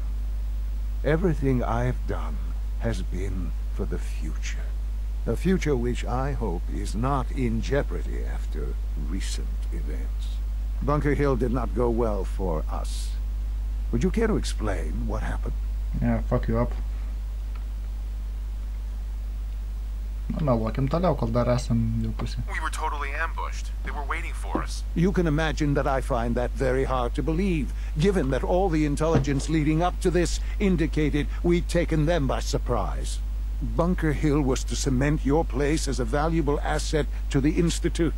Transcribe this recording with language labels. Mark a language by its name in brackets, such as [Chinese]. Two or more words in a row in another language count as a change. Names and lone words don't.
[English] Everything I've done has been for the future. A future which I hope is not in jeopardy after recent events. Bunker Hill did not go well for us. Would you care to explain what happened? Yeah, fuck you up. [Lithuanian] Na, meluokim toliau, kol dar esam jau pusė. [English] We were totally ambushed. They were waiting for us. You can imagine that I find that very hard to believe, given that all the intelligence leading up to this indicated we'd taken them by surprise. Bunker Hill was to cement your place as a valuable asset to the Institute.